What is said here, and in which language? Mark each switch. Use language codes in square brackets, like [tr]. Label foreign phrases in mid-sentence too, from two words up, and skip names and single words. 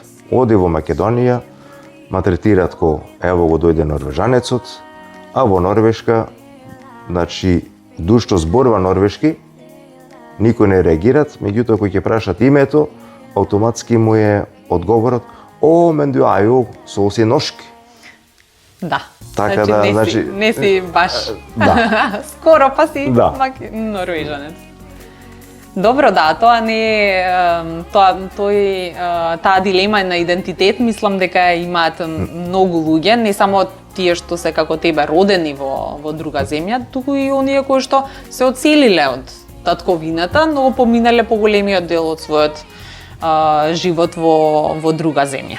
[mk] Оди во Македонија, ма третираат ко ево го дојде норвежанецот, а во Норвешка, значи, душто зборува норвешки, никој не реагират, меѓутоа кој ќе прашат името, автоматски му е одговорот: "О, [no] мен du er jo så å si norsk." [mk] Да. Така не си баш да. скоро па си Да. норвежанец. Добро, да, тоа не е таа дилема на идентитет, мислам дека имаат многу луѓе, не само тие што се како тебе родени во друга земја, туку и оние кои што се одселиле од татковината, но поминале поголемиот дел од својот живот во друга земја.